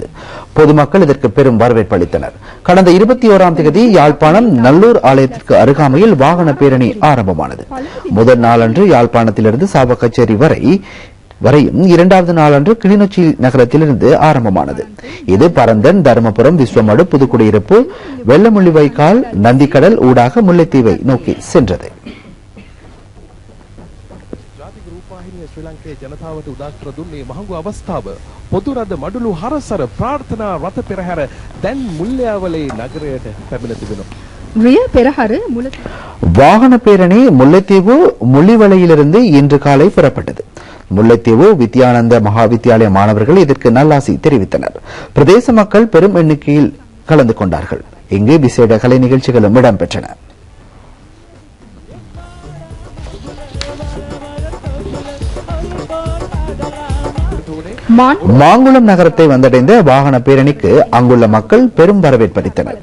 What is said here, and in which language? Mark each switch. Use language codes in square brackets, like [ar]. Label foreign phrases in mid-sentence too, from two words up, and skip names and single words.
[ta] பொதுமக்கள் இதற்கு பெரும் வரவேற்பு அளித்தனர். கடந்த 21ஆம் தேதி யாழ்ப்பாணம் நல்லூர் ஆலயத்திற்கு அருகாமையில் வாகன பேரணி ஆரம்பமானது. முதல் நாளன்று யாழ்ப்பாணத்திலிருந்து சாவகச்சேரி வரையும் 2வது நாளன்று கிளிநொச்சி நகரத்திலிருந்து ஆரம்பமானது. இது பரந்தன், தருமபுரம், விஸ்வமடு, புதுக்குடியிருப்பு, வெள்ளமுள்ளிவாய்க்கால், நந்திக்கடல் ஊடாக முல்லைத்தீவை நோக்கி சென்றது. [si] ශ්‍රී ලංකාවේ ජනතාවට උදාකර දුන්නේ මහඟු අවස්ථාව. පොදු රද මඩුළු හරසර ප්‍රාර්ථනා රථ පෙරහැර දැන් මුල්ලෑවලේ නගරයට පැමිණ තිබෙනවා. රිය පෙරහැර [ta] வாகன பேரணி முல்லைத்தீவு முள்ளிவளையிலிருந்து இன்று காலை புறப்பட்டது. முல்லைத்தீவு வித்யானந்த மகாவித்யாலய மாணவர்கள் இதற்கு நல்லாசி தெரிவித்தனர். பிரதேச மக்கள் பெரும் எண்ணிக்கையில் கலந்து கொண்டார்கள். இங்கு விசேட கலை நிகழ்ச்சிகளும் இடம்பெற்றன. மாங்குளம் நகரத்தை வந்தடைந்த வாகன பேரணிக்கு அங்குள்ள மக்கள் பெரும் வரவேற்பு அளித்தனர்.